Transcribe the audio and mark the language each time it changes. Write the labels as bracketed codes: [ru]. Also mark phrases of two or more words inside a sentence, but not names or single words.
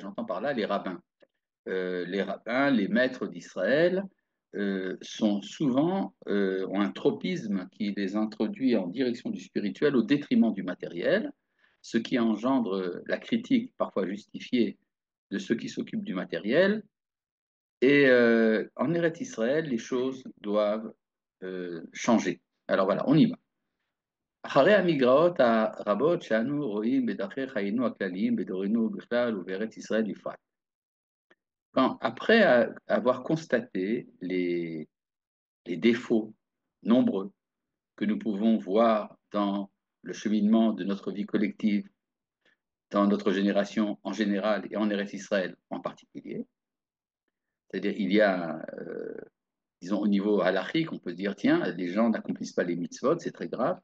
[fr] J'entends par là les rabbins. Les rabbins, les maîtres d'Israël, sont souvent ont un tropisme qui les introduit en direction du spirituel au détriment du matériel, ce qui engendre la critique parfois justifiée de ceux qui s'occupent du matériel. Et en Eretz Israël, les choses doivent changer. Alors voilà, on y va. [he] אחרי המגרעות הרבות שאנו רואים בדרכי חיינו הכלליים בדורנו בכלל ובארץ ישראל בפרט. [fr] Après avoir constaté les défauts nombreux que nous pouvons voir dans le cheminement de notre vie collective, dans notre génération en général et en Eretz Israël en particulier, c'est-à-dire il y a, disons au niveau halachique, on peut se dire, tiens, les gens n'accomplissent pas les mitzvot, c'est très grave.